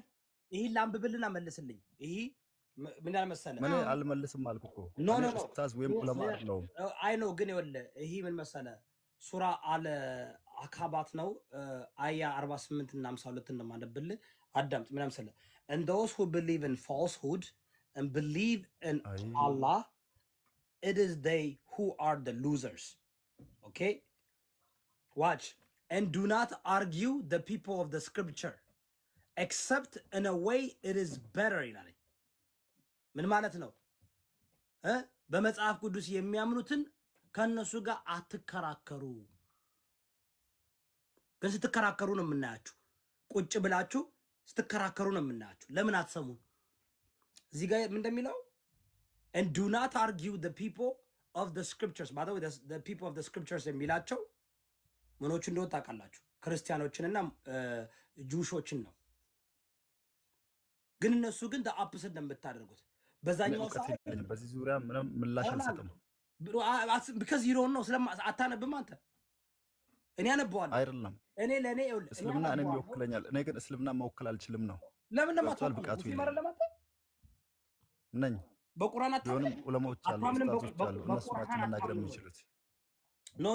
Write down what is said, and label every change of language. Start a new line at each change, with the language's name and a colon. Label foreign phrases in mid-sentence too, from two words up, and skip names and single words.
Amharic: ይሄ ላምብብልና መልስልኝ ይሄ ምን መሰለህ ምን አልመልስም አልኩ እኮ ኡስታዝ ወይም ዑለማ ነው አይ ነው ግን ይወለ ይሄ ምን መሰለህ ሱራ አለ አካባት ነው አያ 48 እና 52 እንደማነብል አዳምጥ ምን መሰለህ
English: and those who believe in falsehood and believe in Allah it is they who are the losers okay watch and do not argue the people of the scripture except in a way it is better
Amharic: ይላል ምን ማለት ነው በመጽሐፍ ቅዱስ የሚያምኑትን ከነሱ ጋር አትከራከሩ ግን ስትከራከሩ ነው የምናያችሁ ቁጭ ብላችሁ ስትከራከሩ ነው የምናያችሁ ለምን አትሰሙን እዚህ ጋር ምን እንደሚለው
English: and do not argue the people of the scriptures by the way the people of the scriptures
Amharic: የሚላቸው ምኖች እንደወጣ ቃላችሁ ክርስቲያኖችንና ጁሾችን ነው ግን እነሱ ግን
English: the opposite
Amharic: ነው የምታደርጉት በዛኛው ሰዓት በዚህ ዙሪያ ምንም ምላሽ አልሰጥም
English: because you don't know
Amharic: አታነብም አንተ እኔ አነባዋለሁ አይደለም እኔ ለኔ እስልምና እኔም ይወክለኛል እኔ ግን እስልምና መወከል አልችልም ነው ለምን ለማታውቁ ብቃቱ ነኝ በቁርአን አታውቁ ዑለማዎች አሉ ኡስታዞች አሉ እነሱ ናቸው መናገር የሚችሉት ኖ